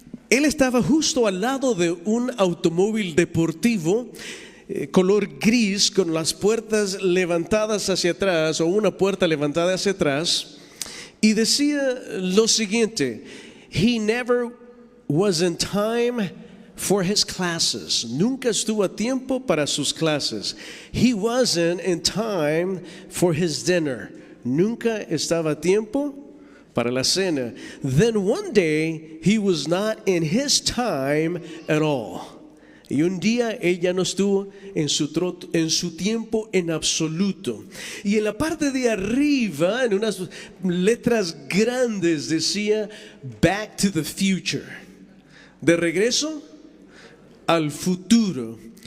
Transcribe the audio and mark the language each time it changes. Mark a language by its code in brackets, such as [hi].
[es] Él estaba justo al lado de un automóvil deportivo color gris con las puertas levantadas hacia atrás o una puerta levantada hacia atrás y decía lo siguiente: [en] He never was in time for his classes. [es] Nunca estuvo a tiempo para sus clases. [en] He wasn't in time for his dinner. [es] Nunca estaba a tiempo para la cena. [en] Then one day he was not in his time at all. [es] Y un día ella no estuvo en su tiempo en absoluto. Y en la parte de arriba, en unas letras grandes, decía Back to the Future. De regreso al futuro.